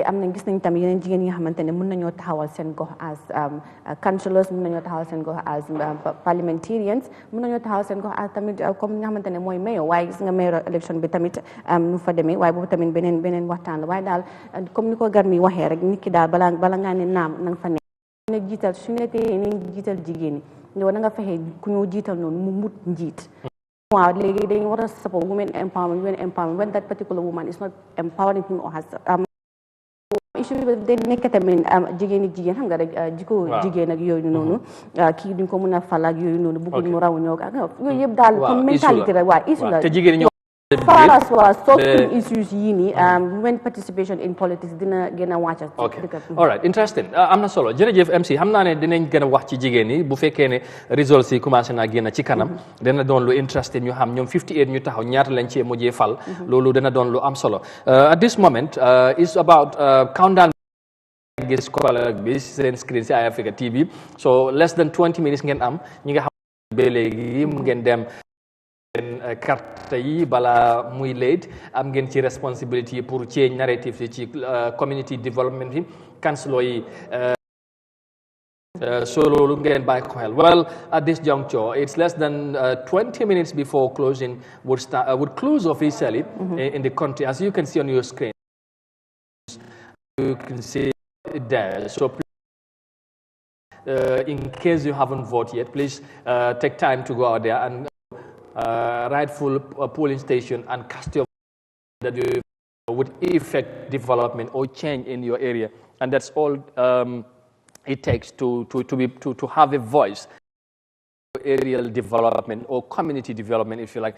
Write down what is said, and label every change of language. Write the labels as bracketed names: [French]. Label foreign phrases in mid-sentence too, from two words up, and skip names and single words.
[Wolof] am na gis nañ tam yeneen jigéen yi nga xamante ne mën nañoo taxawal seen gox [English] as councillors [Wolof] mën nañoo taxawal seen gox [English] as parliamentarians [Wolof] mën nañoo taxawal seen gox as tamit comme nga xamante ne mooy mayor waaye gis nga mayor élection bi tamit nu fa demee waaye boobu tamit beneen waxtaan la waaye daal comme ni ko gar mi waxee rek nit ki daal bala ngaa ne naam na nga fa ne jiital su nekkee ne jiital jigéen ñi yow na nga fexe ku ñëw jiital noonu mu mut njiit wow, [English] they want to support women empowerment when that particular woman is not empowering him or has issue [Wolof] de nekk tamit jigéen xam nga rek jikko jigéen ak yooyu noonu kii duñ ko mën a fal ak yooyu noonu bëgguñ mu raw ñoo ak yooyu yëpp daal comme mentalité rek waa issue la te jigéen ñoo [English] as well as solving issues [Wolof] yii nii [English] women participation in politics [Wolof] dina gën a wàcc. [English] ok all right interesting [Wolof] am na solo jërëjëf MC xam naa ne dinañ gën a wax ci jigéen ñi bu fekkee ne results yi commencé naa génn ci kanam dina doon lu interesting ñu xam ñoom 58 ñu taxaw ñaata lañ cee mujjee fal loolu dina doon lu am solo [English] at this moment is about countdown [Wolof] gis ko bi seen screen si Eyeafrica TV [English] so less than 20 minutes [Wolof] ngeen am ñi nga xam ba léegi ngeen dem carte yi bala muy late am ngeen ci responsibility pour [English] change narrative [Wolof] ci [English] community development [Wolof] yi councillors yi [English] so [Wolof] loolu ngeen bàyyi ko xel [English] well at this juncture it's less than 20 minutes before closing would close officially in the country as you can see on your screen you can see it there so in case you haven't voted yet please take time to go out there and rightful polling station and cast your vote that you would affect development or change in your area, and that's all it takes to have a voice, aerial development or community development, if you like.